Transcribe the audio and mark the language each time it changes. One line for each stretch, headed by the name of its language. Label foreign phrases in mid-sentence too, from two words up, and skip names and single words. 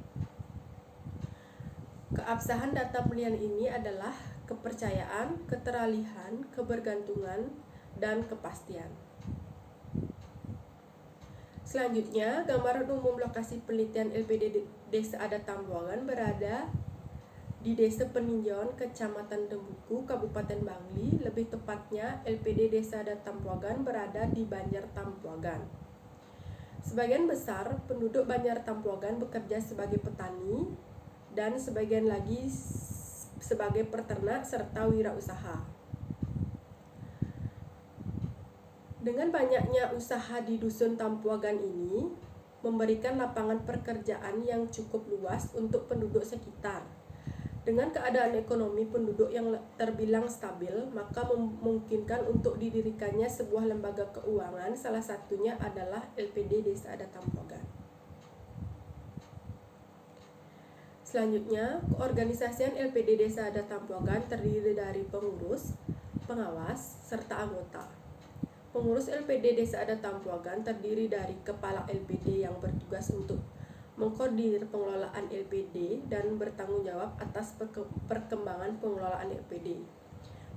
Indonesian: Keabsahan data penelitian ini adalah kepercayaan, keteralihan, kebergantungan, dan kepastian. Selanjutnya, gambaran umum lokasi penelitian LPD Desa Adat Tampuagan berada di Desa Peninjauan, Kecamatan Tembuku, Kabupaten Bangli. Lebih tepatnya, LPD Desa Adat Tampuagan berada di Banjar Tampuagan. Sebagian besar penduduk Banjar Tampuagan bekerja sebagai petani dan sebagian lagi sebagai peternak serta wirausaha. Dengan banyaknya usaha di Dusun Tampuagan ini memberikan lapangan pekerjaan yang cukup luas untuk penduduk sekitar. Dengan keadaan ekonomi penduduk yang terbilang stabil, maka memungkinkan untuk didirikannya sebuah lembaga keuangan, salah satunya adalah LPD Desa Adat Tampuagan. Selanjutnya, keorganisasian LPD Desa Adat Tampuagan terdiri dari pengurus, pengawas, serta anggota. Pengurus LPD Desa Adat Tampuagan terdiri dari kepala LPD yang bertugas untuk mengkoordinir pengelolaan LPD dan bertanggung jawab atas perkembangan pengelolaan LPD.